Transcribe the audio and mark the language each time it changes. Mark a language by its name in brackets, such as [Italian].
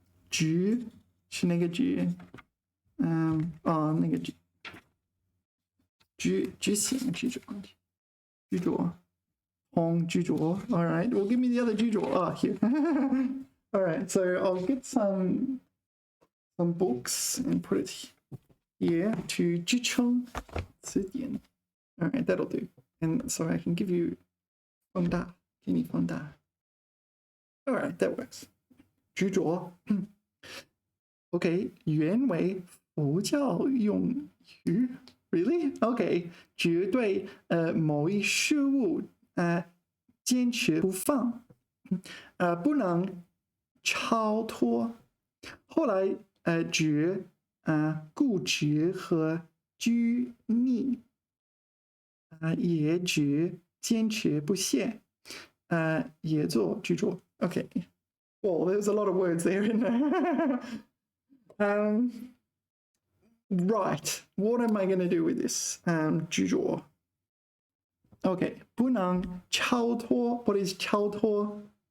[Chinese] 执是那个执，那个执行执着，执着，红执着。 [English] All right, well, give me the other 执着.Oh, here. All right, so I'll get some books and put it here to [Chinese] 支撑词典. [English] All right, that'll do. And so I can give you [Chinese] 放大，给你放大. [English] All right, that works. 执着. [Chinese] Okay, 原为佛教用语 Really? [English] Okay. [Chinese] 绝对某一事物坚持不放不能超脱后来指固执和拘泥，也指坚持不懈，也做执着。 [English] Okay. Well, there's a lot of words there in there. Right. What am I going to do with this? [Chinese] 执着.Okay. 不能超脱. [English] What is 超脱?